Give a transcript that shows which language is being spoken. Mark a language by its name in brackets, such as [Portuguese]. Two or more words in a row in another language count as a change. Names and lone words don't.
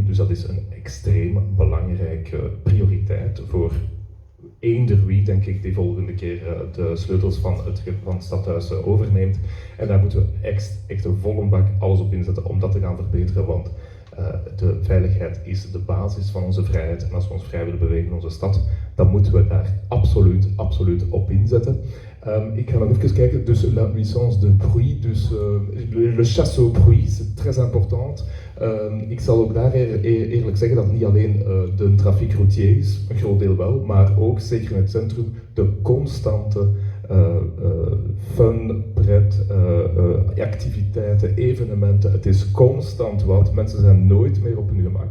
[Dutch] Dus dat is een extreem belangrijke prioriteit voor eender wie, denk ik, die volgende keer de sleutels van het stadhuis overneemt. En daar moeten we echt een volle bak alles op inzetten om dat te gaan verbeteren. Want de veiligheid is de basis van onze vrijheid. En als we ons vrij willen bewegen in onze stad, dan moeten we daar absoluut op inzetten. Ik ga nog even kijken, dus [French] la nuisance de bruit, dus le chasse au bruit, c'est très important. [Dutch] Ik zal ook daar eerlijk zeggen dat het niet alleen de trafiek routier is, een groot deel wel, maar ook, zeker in het centrum, de constante fun, pret, activiteiten, evenementen. Het is constant wat, mensen zijn nooit meer op hun gemak.